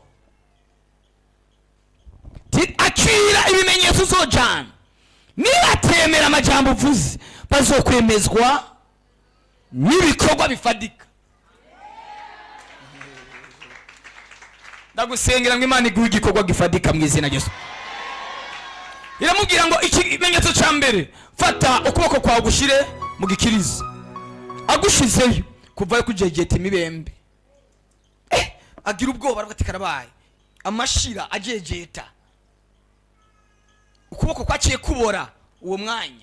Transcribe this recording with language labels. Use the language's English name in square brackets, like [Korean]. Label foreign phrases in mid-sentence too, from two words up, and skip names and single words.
[Rundi] Akira ibimenyetso uzojana. nibatemera amajambo uvuze bazokwemezwa n'ibikorwa bifadika. Ndagusengera ngo Imana iguhe igikorwa gifadika mu izina Yesu. Iramubwira ngo ikimenyetso cya mbere, fata ukuboko kwawe gushire mu gikirizo. Agushizeyo kuvayo kujegeta imibembe. Agira ubwoba aravuga ati karabaye. Amashira ajegeta. Ukuboko kwaciye kubora uwo mwanya.